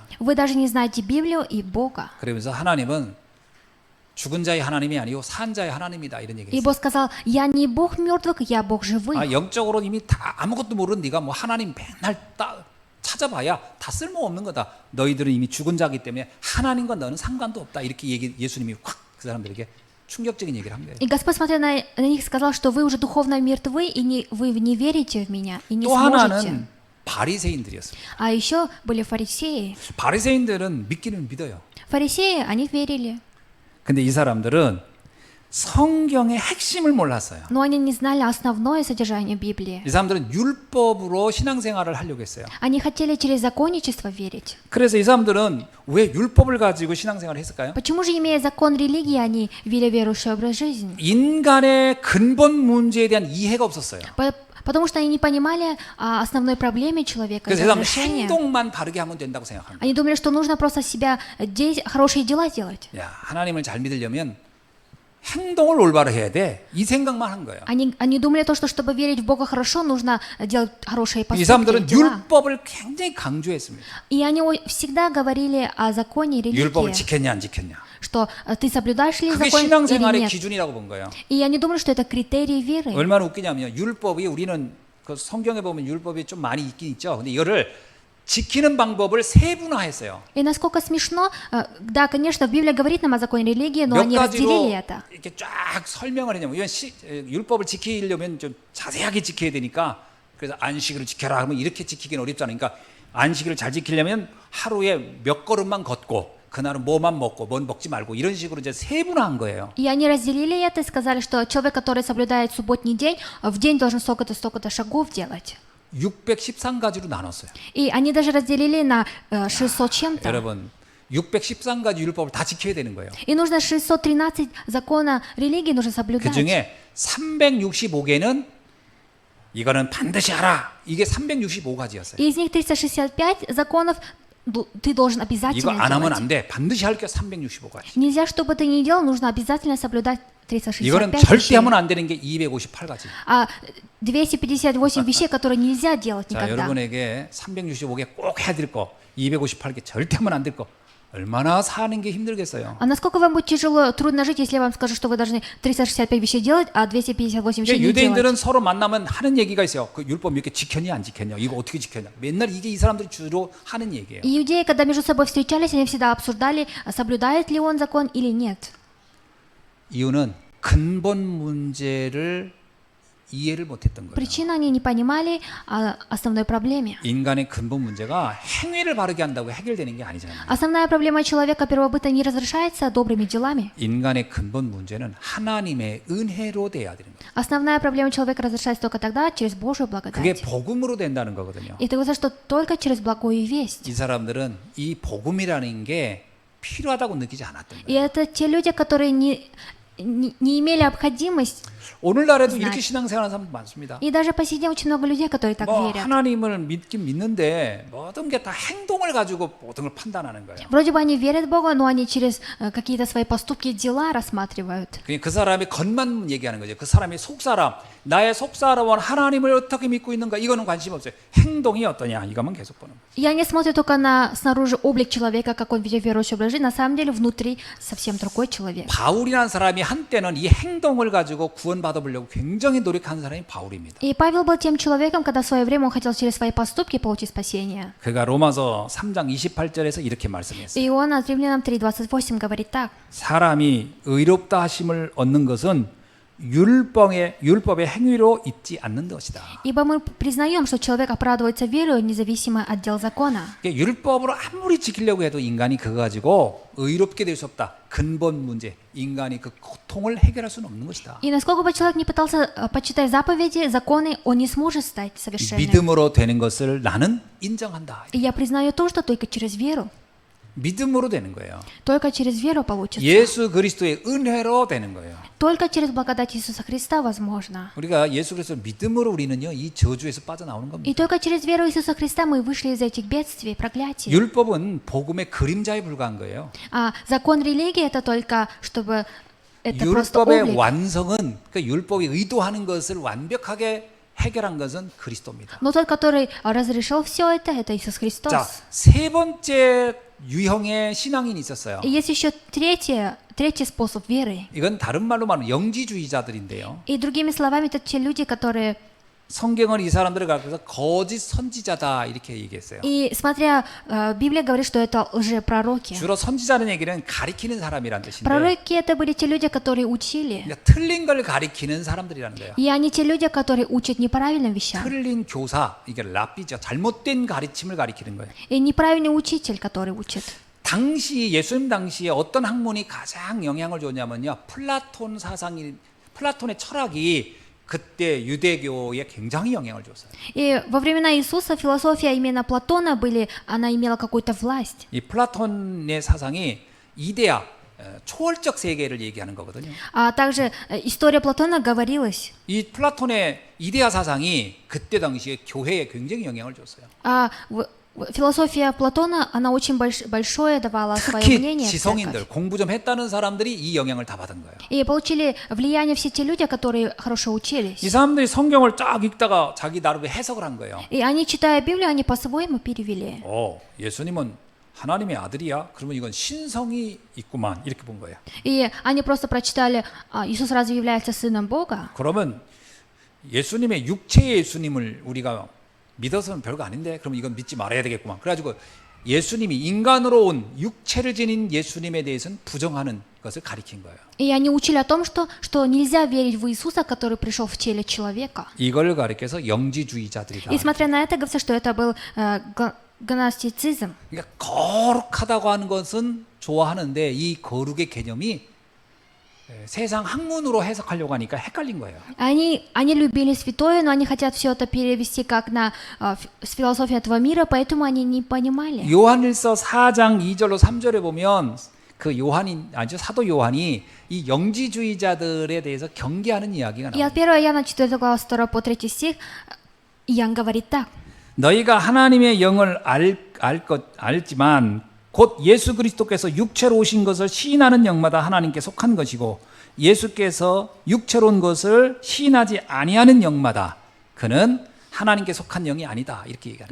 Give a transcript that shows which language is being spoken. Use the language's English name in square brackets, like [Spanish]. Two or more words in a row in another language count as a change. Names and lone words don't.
[Russian] Вы даже не знаете Библию и Бога. [Korean] 그러면서 하나님은 죽은 자의 하나님이 아니고 산 자의 하나님이다 이런 얘기를 [Russian] И [Korean] 했어요. [Russian] Бог сказал, я не Бог мертвых, я Бог живых. [Korean] 영적으로 이미 다 아무것도 모르는 네가 뭐 하나님 맨날 찾아봐야 다 쓸모없는 거다. 너희들은 이미 죽은 자이기 때문에 하나님과 너는 상관도 없다. 이렇게 예수님이 확 그 사람들에게 충격적인 얘기를 한 거예요. [Russian] И Господь, смотря на них, сказал, что вы уже духовно мертвы, и вы не верите в меня, и не [Korean] 또 [Russian] сможете. [Korean] 하나는 바리새인들이었어요. [Russian] А еще были фарисеи. [Korean] 바리새인들은 믿기는 믿어요. [Russian] Фарисеи, они верили. [Korean] 근데 이 사람들은 성경의 핵심을 몰랐어요. [Russian] Но они не знали основное содержание Библии. [Korean] 이 사람들은 율법으로 신앙생활을 하려고 했어요. [Russian] Они хотели через законничество верить. [Korean] 그래서 이 사람들은 왜 율법을 가지고 신앙생활을 했을까요? [Russian] Почему же, имея закон религии, они вели верующий образ жизни? [Korean] 인간의 근본 문제에 대한 이해가 없었어요. [Russian] Потому что они не понимали о основной проблеме человека, [Korean] 그래서 이 [Russian] его [Korean] 사람은 [Russian] решения. [Korean] 행동만 바르게 하면 된다고 생각합니다. [Russian] Они думали, что нужно просто себя хорошие дела делать. [Korean] 야, 하나님을 잘 믿으려면 행동을 올바로 해야 돼. 이 생각만 한 거예요. [Russian] Они думали то, что чтобы верить в Бога хорошо, нужно делать хорошие [Korean] 이 [Russian] поступки, [Korean] 사람들은 [Russian] дела. [Korean] 율법을 굉장히 강조했습니다. [Russian] И они всегда говорили о законе [Korean] 율법을 [Russian] религии, [Korean] 지켰냐 안 지켰냐. [Russian] что ты соблюдаешь ли [Korean] 그게 [Russian] закон или [Korean] 신앙생활의 [Russian] нет. [Korean] 기준이라고 본 거예요. [Russian] И они думали, что это критерий веры. [Korean] 얼마나 웃기냐면요. 율법이 우리는 그 성경에 보면 율법이 좀 많이 있긴 있죠. 근데 이거를 지키는 방법을 세분화했어요. [Russian] И насколько смешно, да, конечно, Библия говорит нам о законе религии, но [Korean] 몇 [Russian] они разделили [Korean] 가지로 [Russian] это. [Korean] 이렇게 쫙 설명을 했냐면 이건 율법을 지키려면 좀 자세하게 지켜야 되니까 그래서 안식일을 지켜라 하면 이렇게 지키기는 어렵잖아요. 그러니까 안식일을 잘 지키려면 하루에 몇 걸음만 걷고 그날은 뭐만 먹고 뭔 먹지 말고 이런 식으로 이제 세분화한 거예요. [Russian] И они разделили это и сказали, что человек, который соблюдает субботний день, в день должен столько-то шагов делать. [Korean] 613가지로 나눴어요. [Russian] И они даже разделили на 600 чем-то. [Korean] 여러분 613가지 율법을 다 지켜야 되는 거예요. [Russian] И нужно 613 закона религии нужно соблюдать. [Korean] 그 중에 365개는 이거는 반드시 하라. 이게 365가지였어요. [Russian] И из них 365 законов ты должен [Korean] 이거 [Russian] обязательно [Korean] 안 하면 [Russian] делать. [Korean] 안 돼. 반드시 할 게 365가지. [Russian] Нельзя, чтобы ты не делал, нужно обязательно соблюдать [Korean] 이거는 [Russian] 365 [Korean] 절대 [Russian] вещей. [Korean] 하면 안 되는 게 258가지. [Russian] А 258 вещей, которые нельзя делать [Korean] 자, [Russian] никогда. [Korean] 여러분에게 365개 꼭 해야 될 거, 258개 절대 하면 안 될 거. 얼마나 사는 게 힘들겠어요. [Russian] А насколько вам будет тяжело, трудно жить, если я вам скажу, что вы должны 365 вещей делать, а 258 вещей не делать? [Korean] 유대인들은 서로 만나면 하는 얘기가 있어요. 그 율법 이렇게 지켰냐 안 지켰냐, 이거 어떻게 지켰냐. 맨날 이게 이 사람들이 주로 하는 얘기예요. [Russian] И иудеи, когда между собой встречались, они всегда обсуждали, соблюдает ли он закон или нет. [Korean] 이유는 근본 문제를 이해를 못했던 거예요. [Russian] Причина они не понимали о основной проблеме. [Korean] 인간의 근본 문제가 행위를 바르게 한다고 해결되는 게 아니잖아요. [Russian] Основная проблема человека первобыта не разрешается добрыми делами. [Korean] 인간의 근본 문제는 하나님의 은혜로 돼야 되는 거예요. [Russian] Основная проблема человека разрешается только тогда, через Божью [Korean] 그게 [Russian] благодать. [Korean] 복음으로 된다는 거거든요. [Russian] И это говорится, что только через благую весть. [Korean] 이 사람들은 이 복음이라는 게 필요하다고 느끼지 않았던 [Russian] И [Korean] 거예요. [Russian] это те люди, которые не имели необходимость. [Korean] 오늘날에도 [Russian] знать. [Korean] 이렇게 신앙생활하는 사람들 많습니다. [Russian] И даже по сей день очень много людей, которые так [Korean] 뭐 [Russian] верят. [Korean] 하나님을 믿긴 믿는데 모든 게 다 행동을 가지고 모든 걸 판단하는 거예요. [Russian] Вроде бы они верят в Бога, но они через какие-то свои поступки, дела рассматривают. [Korean] 그냥 그 사람의 겉만 얘기하는 거죠. 그 사람의 속사람, 나의 속사람은 하나님을 어떻게 믿고 있는가 이거는 관심 없어요. 행동이 어떠냐 이것만 계속 보는 거예요. [Russian] И они смотрят только на снаружи облик человека, как он ведет верующий образ жизни. На самом деле внутри совсем другой человек. [Korean] 바울이라는 사람이 한때는 이 행동을 가지고 구원받아보려고 굉장히 노력하는 사람이 바울입니다. [Russian] И Павел был тем человеком, когда в свое время он хотел через свои поступки получить спасение. [Korean] 그가 로마서 3장 28절에서 이렇게 말씀했어요. [Russian] И он от Римлянам 3:28 говорит так. [Korean] 사람이 의롭다 하심을 얻는 것은 율법의 행위로 있지 않는 것이다. [Russian] Ибо мы признаем, что человек оправдывается верою, независимо от дел закона. [Korean] 율법으로 아무리 지키려고 해도 인간이 그거 가지고 의롭게 될 수 없다. 근본 문제, 인간이 그 고통을 해결할 수는 없는 것이다. [Russian] И насколько бы человек не пытался почитать заповеди, законы, он не сможет стать совершенным. [Korean] 믿음으로 되는 것을 나는 인정한다. [Russian] И я признаю то, что только через веру. [Korean] 믿음으로 되는 거예요. [Russian] Только через веру получится. [Korean] 예수 그리스도의 은혜로 되는 거예요. [Russian] Только через благодать Иисуса Христа возможно. [Korean] 우리가 예수 그리스도 믿음으로 우리는요 이 저주에서 빠져나오는 겁니다. [Russian] И только через веру Иисуса Христа мы вышли из этих бедствий, проклятий. [Korean] 율법은 복음의 그림자에 불과한 거예요. [Russian] А закон религии это только чтобы это просто [Korean] 율법의 [Russian] облик. [Korean] 완성은 그 율법이 의도하는 것을 완벽하게 해결한 것은 그리스도입니다. [Russian] Но тот, который разрешил все это Иисус Христос. [Korean] 자, 세 번째 유형의 신앙인이 있었어요. [Russian] И есть еще третий способ веры. [Korean] 이건 다른 말로 말하면 영지주의자들인데요. [Russian] И другими словами, это те люди, которые... [Korean] 성경은 이 사람들을 가르쳐서 거짓 선지자다 이렇게 얘기했어요. [Russian] И смотря, Библия говорит, что это лжепророки. [Korean] 주로 선지자는 얘기는 가리키는 사람이란 뜻인데 [Russian] Пророки это были те люди, которые учили. [Korean] 그러니까 틀린 걸 가리키는 사람들이라는 거예요. [Russian] И они те люди, которые учат неправильным вещам. [Korean] 틀린 교사, 이게 랍비죠. 잘못된 가르침을 가리키는 거예요. [Russian] И неправильный учитель, который учит. [Korean] 당시 예수님 당시에 어떤 학문이 가장 영향을 줬냐면요. 플라톤의 철학이 그때 유대교에 굉장히 영향을 줬어요. [Russian] И во времена Иисуса философия именно Платона она имела какую-то власть. [Korean] 이 플라톤의 사상이 이데아, 초월적 세계를 얘기하는 거거든요. [Russian] А также история Платона говорилась. [Korean] 이 플라톤의 이데아 사상이 그때 당시에 교회에 굉장히 영향을 줬어요. [Russian] Философия Платона, она очень большое давала свое [Korean] 특히 [Russian] мнение в [Korean] 지성인들, [Russian] церковь. [Korean] 공부 좀 했다는 사람들이 이 영향을 다 받은 거예요. [Russian] И получили влияние все те люди, которые хорошо учились. [Korean] 이 사람들이 성경을 쫙 읽다가 자기 나름의 해석을 한 거예요. [Russian] И они, читая Библию, они по-своему перевели. [Korean] 예수님은 하나님의 아들이야? 그러면 이건 신성이 있구만 이렇게 본 거예요. [Russian] И они просто прочитали, Иисус разве является сыном Бога? [Korean] 그러면 예수님의 육체의 예수님을 우리가 믿어서는 별거 아닌데 그럼 이건 믿지 말아야 되겠구만. 그래가지고 예수님이 인간으로 온 육체를 지닌 예수님에 대해서는 부정하는 것을 가리킨 거예요. [Russian] И они учили о том, что нельзя верить в Иисуса, который пришел в теле человека. [Korean] 이걸 가리켜서 영지주의자들이다. [Russian] И смотря на это, говорится, что это был гностицизм. [Korean] 그러니까 거룩하다고 하는 것은 좋아하는데 이 거룩의 개념이 세상 학문으로 해석하려고 하니까 헷갈린 거예요. [Russian] Они любили святое, но они хотят все это перевести как на с философии этого мира, поэтому они не понимали. [Korean] 요한일서 4장 2절로 3절에 보면 그 사도 요한이 이 영지주의자들에 대해서 경계하는 이야기가 [Russian] И от [Korean] 나옵니다. [Russian] 1 Иоанна 4 глава 2 по 3 стих Иоанн говорит так. [Korean] 너희가 하나님의 영을 알지만 곧 예수 그리스도께서 육체로 오신 것을 시인하는 영마다 하나님께 속한 것이고 예수께서 육체로 온 것을 시인하지 아니하는 영마다 그는 하나님께 속한 영이 아니다. 이렇게 얘기하는